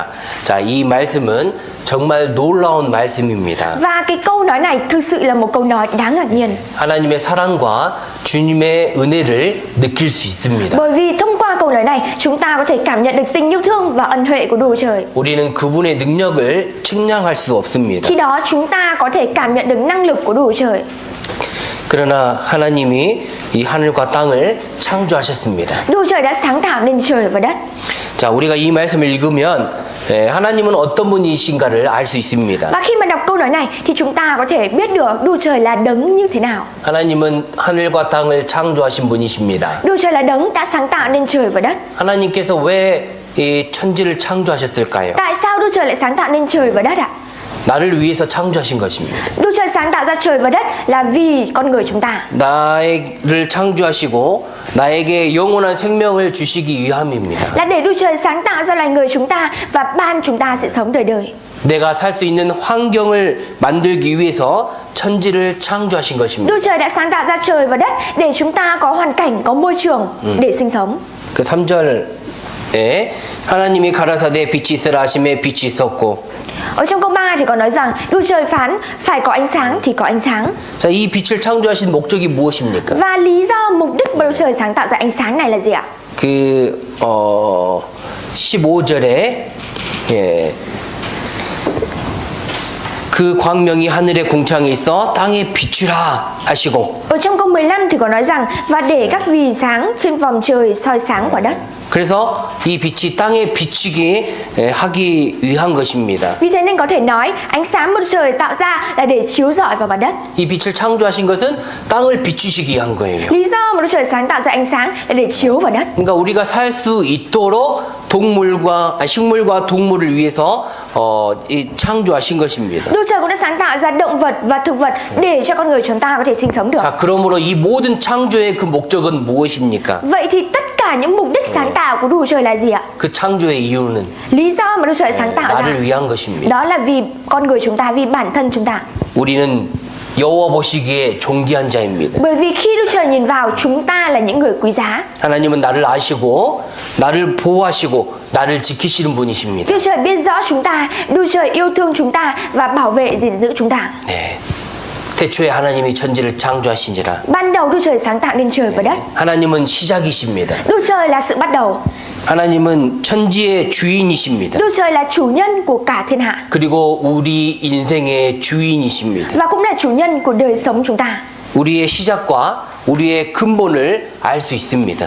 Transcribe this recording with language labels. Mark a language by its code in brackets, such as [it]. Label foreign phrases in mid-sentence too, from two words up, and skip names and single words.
[ko] 자, 이 말씀은 정말 놀라운 말씀입니다. [vi] Và cái câu nói này thực sự là một câu nói đáng ngạc nhiên. [ko] 하나님의 사랑과 주님의 은혜를 느낄 수 있습니다. [vi] Bởi vì thông qua câu nói này chúng ta có thể cảm nhận được tình yêu thương và ân huệ của Đức Trời. [ko] 우리는 그분의 능력을 측량할 수 없습니다. [vi] Khi đó chúng ta có thể cảm nhận được năng lực của Đức Trời. [ko] 그러나 하나님이 이 하늘과 땅을 창조하셨습니다. [vi] Đức Trời đã sáng tạo nên trời và đất. [ko] 자, 우리가 이 말씀을 읽으면 하나님은 어떤 분이신가를 알 수 있습니다. [vi] Và khi mà đọc câu nói này thì chúng ta có thể biết được Đức Trời là đấng như thế nào. [ko] 하나님은 하늘과 땅을 창조하신 분이십니다. [vi] Đức Trời là đấng đã sáng tạo nên trời và đất. [ko] 하나님께서 왜 이 천지를 창조하셨을까요? [vi] Tại sao Đức Trời lại sáng tạo nên trời và đất ạ? [ko] 나를 위해서 창조하신 것입니다. [vi] Đức Trời sáng tạo ra trời và đất là vì con người chúng ta. [ko] 나를 창조하시고 나에게 영원한 생명을 주시기 위함입니다. [vi] Là để Đức Trời sáng tạo ra loài người chúng ta và ban chúng ta sẽ sống đời đời. [ko] 내가 살 수 있는 환경을 만들기 위해서 천지를 창조하신 것입니다. [vi] Đức Trời đã sáng tạo ra trời và đất để chúng ta có hoàn cảnh, có môi trường để sinh sống. [ko] 그 3절에 하나님이 가라사대 빛이 있으라 하심에 빛이 있었고. [vi] Ở trong câu 3 thì có nói rằng Đức Trời phán phải có ánh sáng thì có ánh sáng. [ko] 자, 이 빛을 창조하신 목적이 무엇입니까? [vi] Và lý do mục đích mà Đức Trời sáng tạo ra ánh sáng này là gì ạ? [ko] 15절에 그 광명이 하늘의 궁창에 있어 땅에 비추라 하시고. [vi] Ở trong câu 15 thì có nói rằng và để các vì sáng trên vòm trời soi sáng quả đất. [ko] 그래서 이 빛이 땅에 비추게 하기 위한 것입니다. [vi] Vì thế nên có thể nói ánh sáng mặt trời tạo ra là để chiếu rọi vào mặt đất. [ko] 이 빛을 창조하신 것은 땅을 비추시기 위한 거예요. [vi] Lý do mà Đức Trời sáng tạo ra ánh sáng là để chiếu vào đất. [ko] 그러니까 우리가 살 수 있도록 식물과 동물을 위해서 이 창조하신 것입니다. [vi] Đức Trời cũng đã sáng tạo ra động vật và thực vật để cho con người chúng ta có thể sinh sống được. [ko] 자, 그러므로 이 모든 창조의 그 목적은 무엇입니까? [vi] Vậy thì tất cả những mục đích sáng tạo của Đức Trời là gì ạ? [ko] 그 창조의 이유는 [vi] Lý do mà Đức Trời sáng tạo ra [ko] 나를 위한 것입니다. [vi] đó là vì con người chúng ta, vì bản thân chúng ta. [ko] 우리는 여호와 보시기에 존귀한 자입니다. [vi] Bởi vì khi Đức Trời nhìn vào chúng ta là những người quý giá. [ko] 하나님은 나를 아시고 나를 보호하시고 나를 지키시는 분이십니다. [vi] Đức Trời biết rõ chúng ta, Đức Trời yêu thương chúng ta và bảo vệ gìn giữ chúng ta. [ko] 네. 태초에 하나님이 천지를 창조하시니라. [vi] Ban đầu Đức Trời sáng tạo nên trời và đất. [ko] 하나님은 시작이십니다. [vi] Đức Trời là sự bắt đầu. [ko] 하나님은 천지의 주인이십니다. [vi] Đức Trời là chủ nhân của cả thiên hạ [ko] 그리고 우리 인생의 주인이십니다. [vi] và cũng là chủ nhân của đời sống chúng ta. [ko] 우리의 시작과 우리의 근본을 알 수 있습니다.